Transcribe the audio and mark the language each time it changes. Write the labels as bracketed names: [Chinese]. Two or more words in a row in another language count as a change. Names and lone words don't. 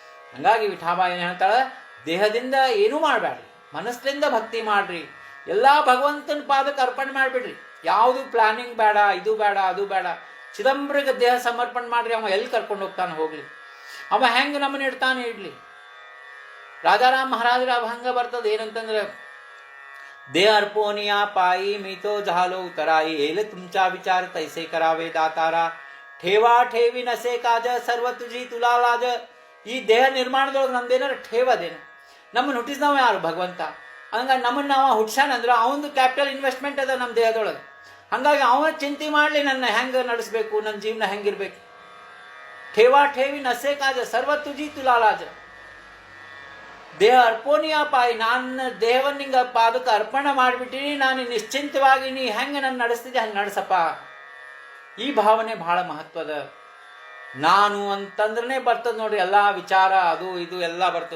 [Kannada] ಹಂಗಾಗಿ ವಿಠಾಬಾಯಿ ಏನು ಹೇಳ್ತಾಳೆ, ದೇಹದಿಂದ ಏನೂ ಮಾಡಬೇಡ್ರಿ, ಮನಸ್ಸಿಂದ ಭಕ್ತಿ ಮಾಡ್ರಿ, ಎಲ್ಲ ಭಗವಂತನ ಪಾದಕ್ಕೆ ಅರ್ಪಣೆ ಮಾಡಿಬಿಡ್ರಿ. ಯಾವುದು ಪ್ಲಾನಿಂಗ್ ಬೇಡ, ಇದು ಬೇಡ ಅದು ಬೇಡ. ಚಿದಂಬರಿಗೆ ದೇಹ ಸಮರ್ಪಣೆ ಮಾಡ್ರಿ, ಅವ ಎಲ್ಲಿ ಕರ್ಕೊಂಡು ಹೋಗ್ತಾನೆ ಹೋಗ್ಲಿ, ಅವ ಹೆಂಗೆ ನಮ್ಮನ್ನ ಇಡ್ತಾನೆ ಇಡ್ಲಿ. ರಾಜಾರಾಮ್ ಮಹಾರಾಜರ ಅಭಂಗ ಬರ್ತದೆ ಏನಂತಂದ್ರೆ, [Marathi] देह अर्पोनिया पाई मी तो झालो उतराई एल तुमचा विचार तैसे करावे दातारा ठेवा ठेवी नसे काज सर्व तुझी तुला लाज. [Kannada] ಈ ದೇಹ ನಿರ್ಮಾಣದೊಳಗೆ ನಮ್ದೇನಾರ ಠೇವದೇನು? ನಮ್ಮನ್ನು ಹುಟ್ಟಿಸಿದವ ಯಾರು? ಭಗವಂತ. ಹಂಗಾಗಿ ನಮ್ಮನ್ನು ನಾವು ಹುಟ್ಸಾನಂದ್ರೆ ಅವನದು [English] capital investment [Kannada] ಅದ ನಮ್ಮ ದೇಹದೊಳಗೆ. ಹಂಗಾಗಿ ಅವನ ಚಿಂತೆ ಮಾಡಲಿ ನನ್ನ ಹೆಂಗೆ ನಡೆಸಬೇಕು, ನನ್ನ ಜೀವನ ಹೆಂಗಿರ್ಬೇಕು. [Marathi] ठेवा ठेवी नसे काज सर्व तुझी तुला लाज. देह अर्पोनिया पाई, [Kannada] ನಾನು ದೇಹವನ್ನು ನಿಂಗೆ ಪಾದಕ್ಕೆ ಅರ್ಪಣೆ ಮಾಡಿಬಿಟ್ಟಿನಿ, ನಾನು ನಿಶ್ಚಿಂತವಾಗಿ ನೀ ಹೆಂಗೆ ನನ್ನ ನಡೆಸ್ತಿದ್ದೆ ಹಂಗೆ ನಡೆಸಪ್ಪ. ಈ ಭಾವನೆ ಬಹಳ ಮಹತ್ವದ. ನಾನು ಅಂತಂದ್ರೆ ಬರ್ತದೆ ನೋಡ್ರಿ, ಎಲ್ಲ ವಿಚಾರ ಅದು ಇದು ಎಲ್ಲ ಬರ್ತದೆ.